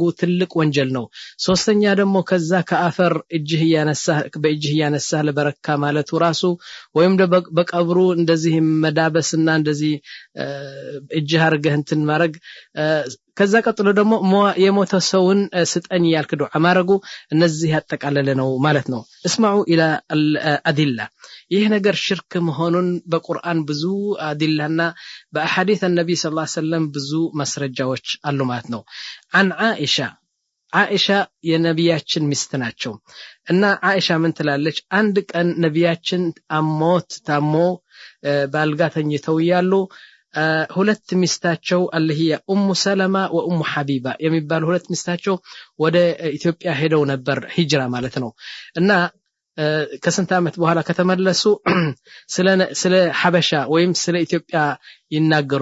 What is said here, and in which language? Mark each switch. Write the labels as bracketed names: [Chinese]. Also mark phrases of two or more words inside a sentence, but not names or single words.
[Amharic] ትልቅ ወንጀል ነው ሶስተኛ ደግሞ ከዛ ከአፈር እጅህ ያነሳህ ለበረካ ማለቱ ራሱ ወይም በቀብሩ እንደዚህ መዳበስና እንደዚህ እጅህ አርገህ እንትን ማረግ ከዛ ቀጥሎ ደግሞ የሞተ ሰውን ስጠኝ ያልክ ዱዓ ማረጉ እነዚህ ያጠቃለለ ነው ማለት ነው [Arabic] اسمعوا الى الادله [Amharic] ይህ ነገር ሽርክ መሆኑን በቁርአን ብዙ አዲላና በአሐዲስ [Arabic] النبي صلى الله عليه وسلم [Amharic] ብዙ መስረጃዎች አሉ ማለት ነው [Arabic] عن عائشة [Amharic] የነቢያችን ሚስት ናቸው እና عائشة ምን ትላለች አንድ ቀን ነቢያችን ታሞ ባልጋ ተኝተው ያሉ ሁለት ሚስታቸው አለህያ ኡሙ ሰለማ ወኡሙ ሐቢባ የሚባሉ ሁለት ሚስታቸው ወደ ኢትዮጵያ ሄደው ነበር ሂጅራ ማለት ነው እና ከስንት ዓመት በኋላ ከተመለሱ ስለ ሐበሻ ወይም ስለ ኢትዮጵያ ይናገሩ